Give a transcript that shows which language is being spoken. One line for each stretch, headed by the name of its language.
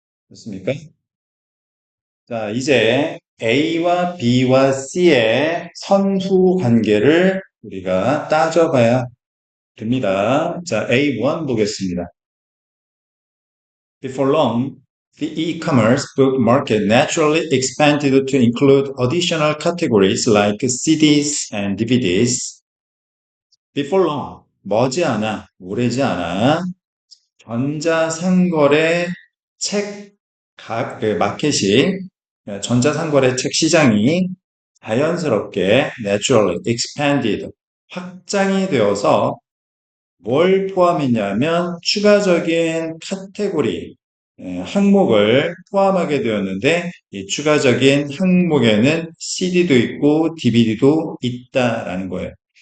Korean: 됐습니까? 자, 이제 A와 B와 C의 선후 관계를 우리가 따져봐야 됩니다. 자, A1 보겠습니다.
English: Before long, the e-commerce book market naturally expanded to include additional categories like CDs and DVDs. Before long,
Korean: 머지않아, 오래지 않아, 전자상거래 책 마켓이, 전자상거래 책 시장이 자연스럽게
English: naturally expanded,
Korean: 확장이 되어서 뭘 포함했냐면 추가적인 카테고리, 항목을 포함하게 되었는데 이 추가적인 항목에는 CD도 있고 DVD도 있다라는 거예요.